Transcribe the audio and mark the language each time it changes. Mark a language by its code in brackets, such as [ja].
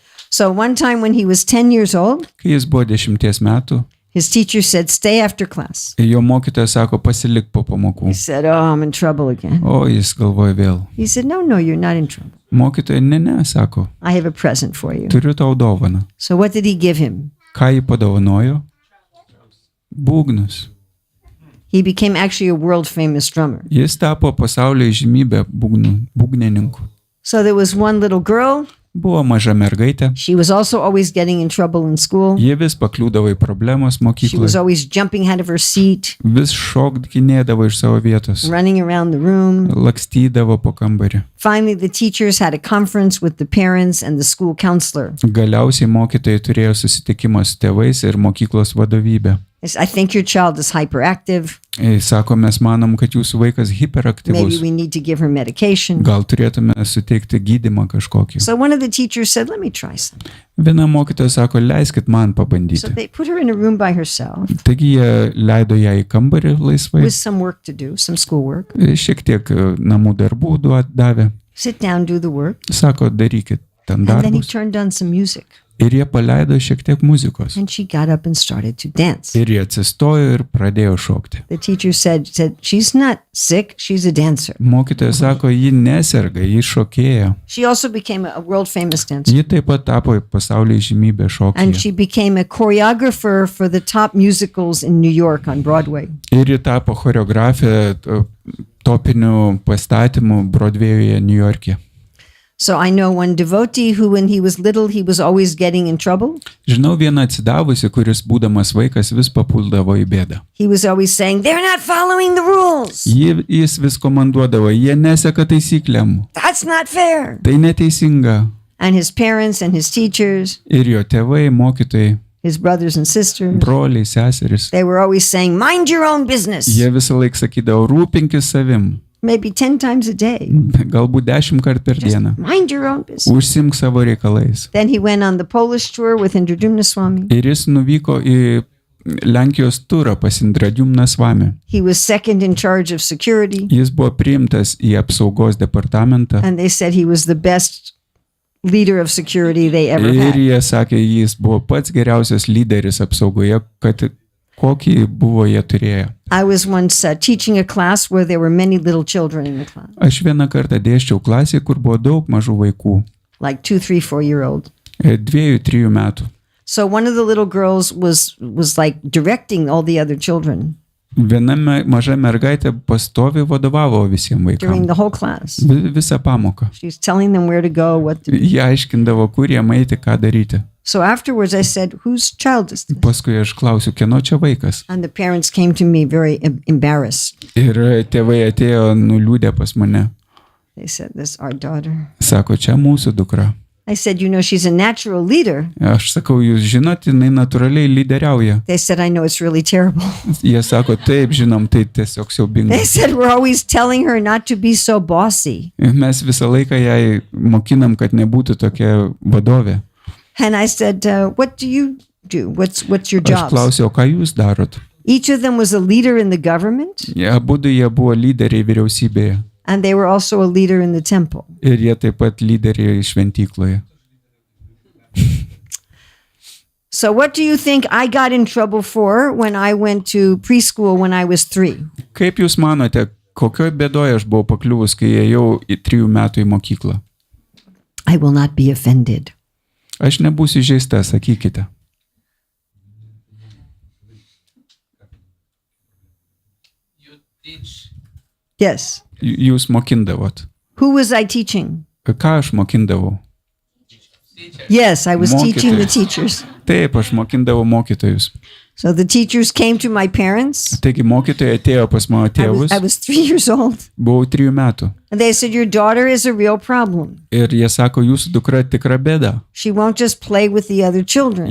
[en] So one time when he was 10 years old, [lt] Kai jis buvo 10 metų, [en] his teacher said, stay after class. [lt] jo mokytojas sako, pasilik po pamokų. [en] He said, oh, I'm in trouble again. [lt] O jis galvoja vėl. [en] He said, no, you're not in trouble. [lt] Mokytoja, ne, sako, [en] I have a present for you. [lt] turiu tau dovaną. [en] So what did he give him? [lt] Ką jį padovanojo? Būgnus. [en] He became actually a world famous drummer. [lt] Jis tapo pasaulio žymybė būgnininkų. [en] So there was one little girl. [lt] Buvo maža mergaitė. [en] She was also always getting in trouble in school. [lt] Jie vis pakliūdavo į problemos [en] She was [lt] mokykloje. [en] always jumping out of her seat, [lt] Vis šokdinėdavo iš savo vietos. [en] running around the room. [lt] Lakstydavo po kambarį. [en] Finally, the teachers had a conference with the parents and the school counselor. [lt] Galiausiai mokytojai turėjo susitikimą su tėvais ir mokyklos vadovybė. [en] They said, I think your child is hyperactive. [lt] Sako, mes manom, kad jūsų vaikas [en] Maybe [lt] hiperaktyvus. [en] we need to give her medication. [lt] Gal turėtume suteikti gydymą kažkokį. [en] So one of the teachers said, let me try some. [lt] Viena mokytoja sako, leiskit man [en] So [lt] pabandyti. [en] they put her in a room by herself [lt] Taigi jie leido ją į kambarį laisvai. [en] with some work to do, some schoolwork. [lt] Šiek tiek namų darbų davė. [en] Sit down, do the work. [lt] Sako, darykit ten [en] And then he [lt] darbus. [en] turned on some music. [lt] Ir jie paleido šiek tiek muzikos. [en] And she got up and started to dance. [lt] Ir jie atsistojo ir pradėjo šokti. [en] The teacher said, she's not sick, she's a dancer. [lt] Mokytojas sako, ji neserga, ji šokėja. [en] She also became a world famous dancer. [lt] Ji taip pat tapo pasaulyje žymybė [en] And [lt] šokyje. [en] she became a choreographer for the top musicals in New York on Broadway. [lt] Ir ji tapo choreografė topinių pastatymų Broadway'uje New York'e. [en] So I know one devotee who, when he was little, he was always getting in trouble. [lt] Žinau vieną atsidavusi, kuris būdamas vaikas vis papuldavo į bėdą. [en] He was always saying, they're not following the rules. [lt] Jis vis komanduodavo, jie neseka taisyklėm. [en] That's not fair. [lt] Tai neteisinga. [en] And his parents and his teachers, [lt] Ir jo tėvai, mokytojai, [en] his brothers and sisters, [lt] broliai, seserys, [en] they were always saying, mind your own business. [lt] jie visą laiką sakydavo, rūpinkis savim. [en] Maybe 10 times a day. [lt] Galbūt 10 kartų per dieną. [en] Mind your own business. [lt] Užsimk savo reikalais. [en] Then he went on the Polish tour with Indradumna Swami. [lt] Ir jis nuvyko į Lenkijos turą pas Indradumną Swami. [en] He was second in charge of security. [lt] Jis buvo priimtas į apsaugos departamentą. [en] And they said he was the best leader of security they ever [lt] Ir [en] had. [lt] jie sakė, jis buvo pats geriausias lyderis apsaugoje, kad kokį buvo jie turėję. [en] I was once teaching a class where there were many little children in the class, [lt] Aš vieną kartą dėsčiau klasėje, kur buvo daug mažų vaikų. [en] like 2, 3, 4-year-old. [lt] 2-3 metų. [en] So one of the little girls was like directing all the other children [lt] Viena maža mergaitė pastoviai vadovavo visiems [en] during [lt] vaikams. [en] the whole class. [lt] Visą pamoką. [en] She's telling them where to go, what to do. [lt] Jie aiškindavo, kur jie eiti, ką daryti. [en] So afterwards I said, whose child is this? [lt] Paskui aš klausiu, kieno čia vaikas. [en] And the parents came to me very embarrassed. [lt] Ir tėvai atėjo nuliūdę pas mane. [en] They said, this is our daughter. [lt] Sako, čia mūsų dukra. [en] I said, you know, she's a natural leader. [lt] Aš sakau, jūs žinot, jinai natūraliai lyderiauja. [en] They said, I know, it's really terrible. [lt] Jie sako, taip, žinom, tai tiesiog siaubinga. [en] They said, we're always telling her not to be so bossy. [lt] Mes visą laiką jai mokinam, kad nebūtų tokia vadovė. [en] And I said, what do you do? What's your [lt] Aš [en] job? [lt] klausiau, ką jūs darot? [en] Each of them was a leader in the government, [lt] Abudu jie buvo lyderiai vyriausybėje. [en] and they were also a leader in the temple. [lt] Ir jie taip pat lyderiai šventykloje. [en] So what do you think I got in trouble for when I went to preschool when I was 3? [lt] Kaip jūs manote, kokioj bėdoje aš buvau pakliuvus, kai ėjau į 3 metų į mokyklą? [en] I will not be offended. [lt] Aš nebūsiu žeista, sakykite. [en] You teach Yes. [lt] Jūs mokindavot. [en] Who was I teaching? [lt] Ką aš mokindavau? [en] teachers. Yes, I was teaching the [lt] Mokytojus. [en] teachers. [lt] Taip, aš mokindavau mokytojus. [en] So the teachers came to my parents. [lt] Taigi mokytojai atėjo pas mano tėvus. [en] I was 3 years old. [lt] Buvau 3 metų. [en] And they said, your daughter is a real problem. [lt] Ir jie sako, jūsų dukra tikra bėda. [en] She won't just play with the other children.